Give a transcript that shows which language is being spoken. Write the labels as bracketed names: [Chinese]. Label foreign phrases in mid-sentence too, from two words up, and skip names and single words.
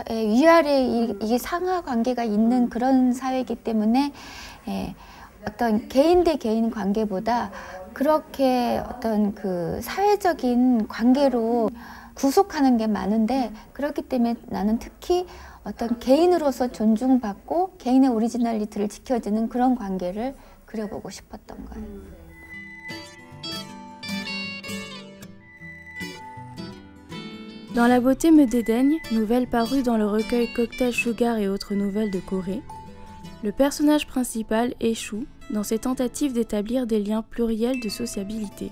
[Korean] 예, 위아래 이게 상하 관계가 있는 그런 사회이기 때문에 어떤 개인 대 개인 관계보다 그렇게 어떤 그 사회적인 관계로 구속하는 게 많은데 그렇기 때문에 나는 특히 어떤 개인으로서 존중받고 개인의 오리지널리티를 지켜주는 그런 관계를 그려보고 싶었던 거예요. [French] Dans La beauté me dédaigne, nouvelle parue dans le recueil Cocktail Sugar et autres nouvelles de Corée, le personnage principal échoue dans ses tentatives d'établir des liens pluriels de sociabilité.